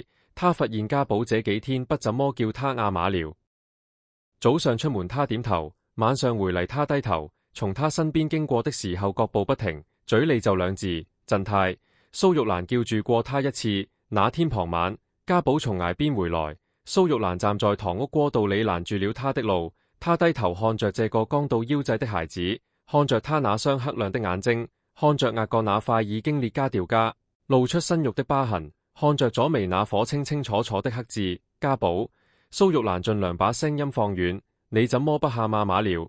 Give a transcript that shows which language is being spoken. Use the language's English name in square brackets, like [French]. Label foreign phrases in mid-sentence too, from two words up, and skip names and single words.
[Chinese] 他發現家寶這幾天不怎麼叫他阿瑪了。早上出門他點頭，晚上回嚟他低頭， 從他身邊經過的時候腳步不停，嘴裏就兩字：鎮泰。蘇玉蘭叫住過他一次。那天傍晚，家寶從崖邊回來，蘇玉蘭站在堂屋過道裏攔住了他的路。他低頭看着這個剛到腰際的孩子，看着他那雙黑亮的眼睛，看着額角那塊已經裂加掉痂、露出身肉的疤痕，看着左眉那顆清清楚楚的黑痣。家寶。蘇玉蘭盡量把聲音放軟：你怎麼不喊媽媽了？